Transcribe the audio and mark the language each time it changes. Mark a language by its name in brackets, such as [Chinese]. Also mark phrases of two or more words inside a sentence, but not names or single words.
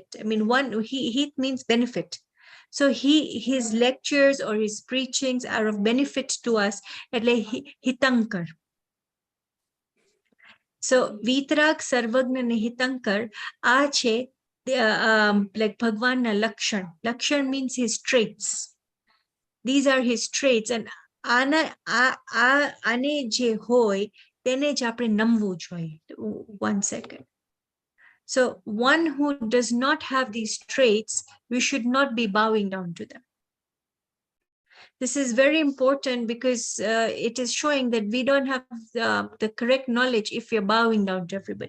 [English] I mean, Hit means benefit. So his lectures or his preachings are of benefit to us. Hitankar. So Vitrag, Sarvagna, and Hitankar are like [Gujarati] ભગવાન ના લક્ષણ. [English] Lakshan means his traits. These are his traits, and [Gujarati] અને જે હોય તેને જ આપણે નમવું જોઈએ. [English] 1 second. So one who does not have these traits, we should not be bowing down to them. This is very important because it is showing that we don't have the correct knowledge if you're bowing down to everybody.